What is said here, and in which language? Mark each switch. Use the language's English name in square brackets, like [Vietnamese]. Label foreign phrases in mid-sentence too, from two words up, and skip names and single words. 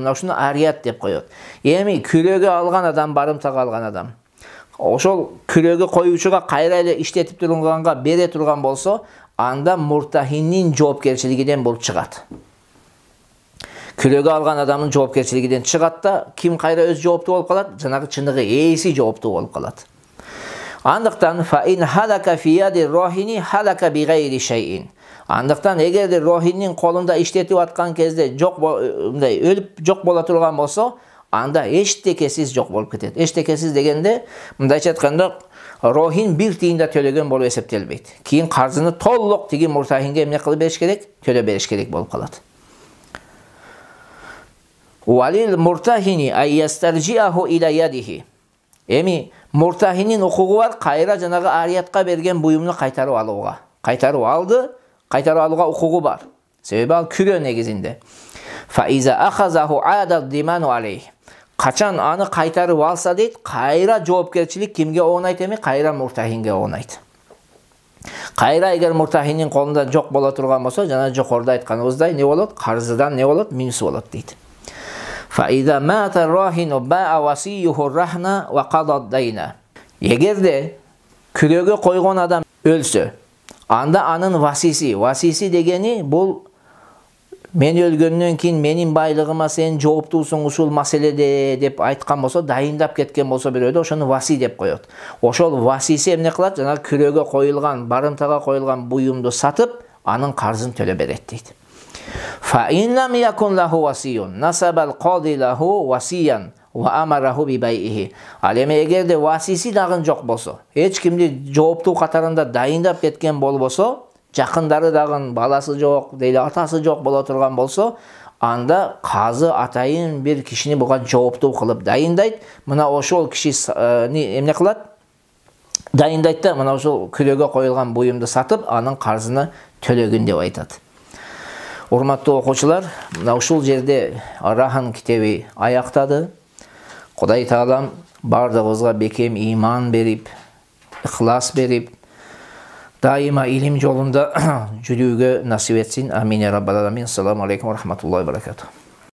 [Kyrgyz] Мына ошону арият деп коёт. Эми күлөгө алган адам, барымтага алган адам ошол күлөгө коюучуга кайра эле иштетип турганга бере турган болсо, анда муртахиндин жоопкерчилигинен болуп чыгат. Күлөгө алган адамдын жоопкерчилигинен чыгат да, ким кайра өз жооптуу болуп калат? Жанагы чыныгы ээси жооптуу болуп калат. [Arabic] Андыктан فإن هلك في يد الراهن هلك بغير شيء. [Kyrgyz] Андыктан эгерде рохиндин колунда иштетип аткан кезде өлүп жок боло турган болсо, анда эчтекесиз жок болуп кетет. Эчтекесиз дегенде, мындайча айтканда, рохин бир тиын да төлөгөн болуп эсептелбейт. Кийин карзыны толук тиги муртахинге эмне кылып бериш керек? Төлөп бериш керек болуп калат. [Arabic] وللمرتهن أن يسترجعه إلى يده. [Kyrgyz] Эми муртахиндин укугу бар, кайра жанагы ариятка берген буюмду кайтарып алууга. Кайтарып алды, кайтарып алууга укугу бар. Себеби ал күрө негизинде. [Arabic] فإذا أخذه عاد الضمان عليه. [Kyrgyz] Качан аны кайтарып алса дейт, кайра жоопкерчилик кимге оонайт эми? Кайра муртахинге оонайт. Кайра эгер муртахиндин колунда жок боло турган болсо, жана жокоруда айтканыбыздай не болот? Карзыдан не болот? Минус болот дейт. [Arabic] فإذا مات الراهن باع وصيه الرهن وقضى الدين. [Kyrgyz] Эгерде күлөгө койгон адам өлсө, анда анын васиси дегени бул мен өлгөндөн кийин менин байлыгыма сен жооптуусуң ушул маселеде деп айткан болсо, дайындап кеткен болсо бирөөдө, ошону васи деп коёт. Ошол васиси эмне кылат? Жана күлөгө коюлган, барымтага коюлган буюмду сатып, анын карзын төлөп берет дейт. [Arabic] فإن لم يكن له وصي نصب القاضي له وصيا وأمره ببيعه. [Kyrgyz] Ал эми эгерде васиси дагы жок болсо, эч кимди жооптуу катарында дайындап кеткен болбосо, жакындары дагы баласы жок, дейли атасы жок боло турган болсо, анда казы атайын бир кишини буга жооптуу кылып дайындайт. Мына ошол киши эмне кылат? Дайындайт да, мына ошол күлөгө коюлган буюмду сатып, анын карзыны төлөгүн деп айтат. Урматтуу окуучулар, мына ушул жерде Рахан китеби аяктады. Кудай Таалам бардыгыбызга бекем иман берип, ихлас берип, дайыма илим жолунда жүрүүгө насип этсин. [Arabic] آمين يا رب العالمين. السلام عليكم ورحمة الله وبركاته.